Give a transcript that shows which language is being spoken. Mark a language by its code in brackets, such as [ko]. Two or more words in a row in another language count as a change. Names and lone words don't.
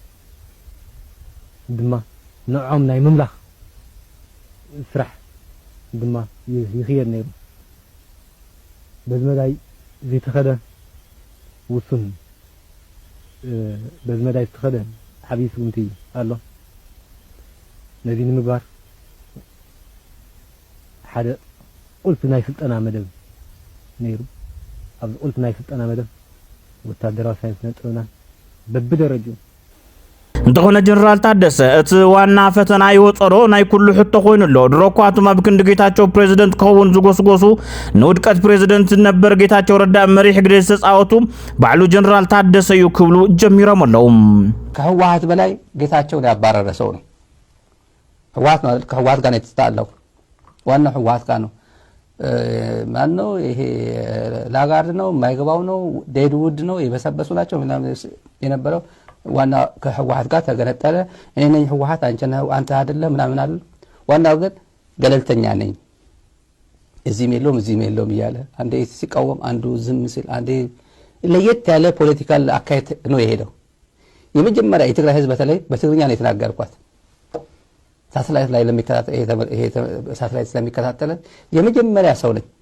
[ti] ድማ ንዖም ናይ ምምላኽ ስራሕ ድማ ይኽየድ ነይሩ በዚ መዳይ ዘይተኸደ ውሱን በዚ መዳይ ዝተኸደ ዓብይ ስጉምቲ ኣሎ ነዚ ንምግባር ሓደ ቁልፊ ናይ ስልጠና መደብ ነይሩ ኣብዚ ቁልፊ ናይ ስልጠና መደብ ወታደራዊ ሳይንስና ጥበብናን በብደረጅኡ እንተኾነ ጀነራል ታደሰ እቲ ዋና ፈተና ይወፀሮ ናይ ኩሉ ሕቶ ኮይኑሎ ድሮኳቱም ኣብ ክንዲ ጌታቸው ፕሬዝደንት ክኸውን ዝጎስጎሱ ንውድቀት ፕሬዝደንት ነበር ጌታቸው ረዳ መሪሕ ግደ ዝተፃወቱ ባዕሉ ጀነራል ታደሰ እዩ ክብሉ ጀሚሮም ኣለዉ [am] ከህወሓት በላይ ጌታቸው ያባረረ ሰው ነው ከህወሓት ጋር የተጣላው ዋናው ህወሓት ጋር ነው ማን ነው ይሄ ላጋርድ ነው ማይገባው ነው ዴድውድ ነው የበሰበሱ ናቸው ምናምን የነበረው ዋና ከህወሓት ጋር ተገነጠለ እኔ ነኝ ህወሓት አንተ አይደለም ምናምን አይደል ዋናው ግን ገለልተኛ ነኝ እዚህም የለውም እያለ አንዴ ሲቃወም አንዱ ዝም ሲል አንዴ ለየት ያለ ፖለቲካል አካሄድ ነው የሄደው የመጀመሪያ የትግራይ ህዝብ በተለይ በትግርኛ ነው የተናገርኳት ሳተላይት ላይ ለሚከታተል ሳተላይት ስለሚከታተል የመጀመሪያ ሰው ነኝ